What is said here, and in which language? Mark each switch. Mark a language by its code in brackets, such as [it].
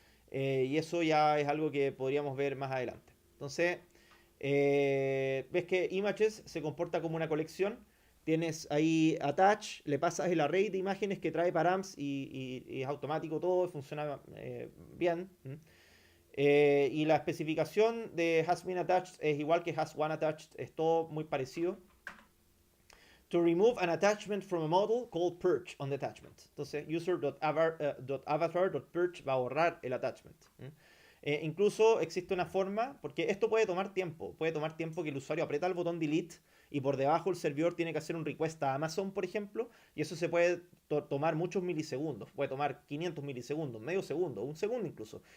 [es] Y eso ya es algo que podríamos ver más adelante. Entonces, ves que images se comporta como una colección. Tienes ahí attach, le pasas el array de imágenes que trae params y es automático todo, funciona bien. Y la especificación de has been attached es igual que has one attached, es todo muy parecido. [en] To remove an attachment from a model, call purge on the attachment. [es] Entonces, user.avatar.purge va a borrar el attachment. Incluso existe una forma, porque esto puede tomar tiempo que el usuario aprieta el botón delete y por debajo el servidor tiene que hacer un request a Amazon, por ejemplo, y eso se puede tomar muchos milisegundos, puede tomar 500 milisegundos, medio segundo, un segundo incluso.